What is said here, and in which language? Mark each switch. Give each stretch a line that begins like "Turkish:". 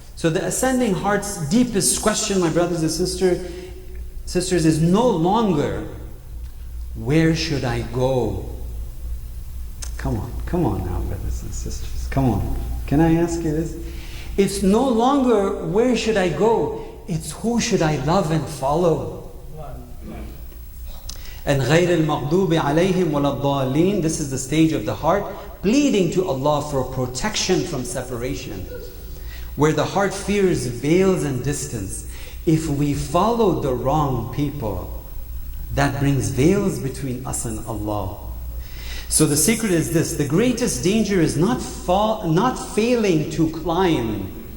English: So the ascending heart's deepest question, my brothers and sisters, is no longer, where should I go? Come on now, brothers and sisters, come on. Can I ask you this? It's no longer, where should I go? It's, who should I love and follow?
Arabic: And غَيْرِ الْمَغْضُوبِ عَلَيْهِمْ وَلَا الضَّالِّينَ.
English: This is the stage of the heart, pleading to Allah for protection from separation. Where the heart fears veils and distance. If we follow the wrong people, that brings veils between us and Allah. So the secret is this: the greatest danger is not failing to climb.